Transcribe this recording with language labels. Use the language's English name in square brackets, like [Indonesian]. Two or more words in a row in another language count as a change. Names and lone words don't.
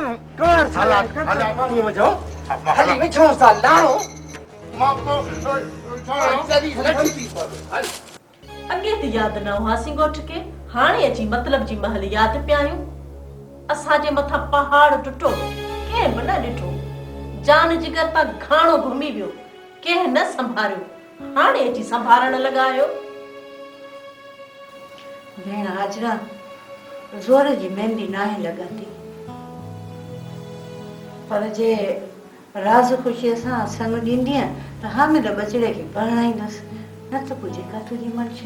[Sindhi] कर साला पाणीअ में जाओ। हली विझो सा लाणो। अॻे त यादि न हुआसीं ॻोठ खे, हाणे अची मतलब जी महल यादि पिया आहियूं। असांजे मथां पहाड़ टुटो, कंहिं बि न ॾिठो। जान जिगर पा घाणो घुमी वियो, कंहिं न संभारियो। हाणे अची संभालण लॻायो। भेण हाजरा, ज़ोर जी मेहंदी नाहे लॻंदी, पर जे राज़ ख़ुशीअ सां संग ॾींदीअ त हामिद बचिड़े खे परणाईंदसि, न त पोइ जेका तुंहिंजी मनशा।